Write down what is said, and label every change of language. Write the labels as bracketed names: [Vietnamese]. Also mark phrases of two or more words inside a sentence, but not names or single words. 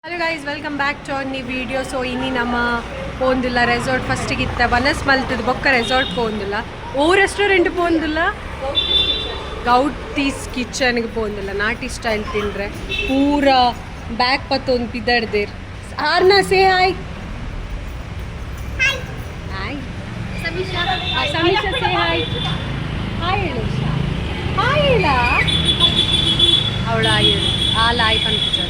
[English] Guys welcome back to our new video. [Tulu] ಸೊ ಇನ್ನಿ ನಮ್ಮ ಪೋಂದಿಲ್ಲ ರೆಸಾರ್ಟ್ ಫಸ್ಟಿಗೆ ಇತ್ತ ಬನಸ್ ಮಲ್ತದ ಬೊಕ್ಕ ರೆಸಾರ್ಟ್ ಪೋಂದಿಲ್ಲ ಓ ರೆಸ್ಟೋರೆಂಟ್ ಪೋಂದಿಲ್ಲ ಗೌಟೀಸ್ ಕಿಚನ್ಗೆ ಪೋಂದಿಲ್ಲ ನಾಟಿ ಸ್ಟೈಲ್ ತಿಂದ್ರೆ ಪೂರ ಬ್ಯಾಕ್ ಪತ್ತೊಂದು ಪಿದಡ್ದೇರ್ ಆರ್ನ [English] say hi hi Samisha say hi hi [Kannada] ಹೇಳು ಹಾಯ್ ಹೇಳ ಅವಳ ಹೇಳು [Tulu] ಆಲ ಆಯ್ ಪಂಪಿಸೋದು.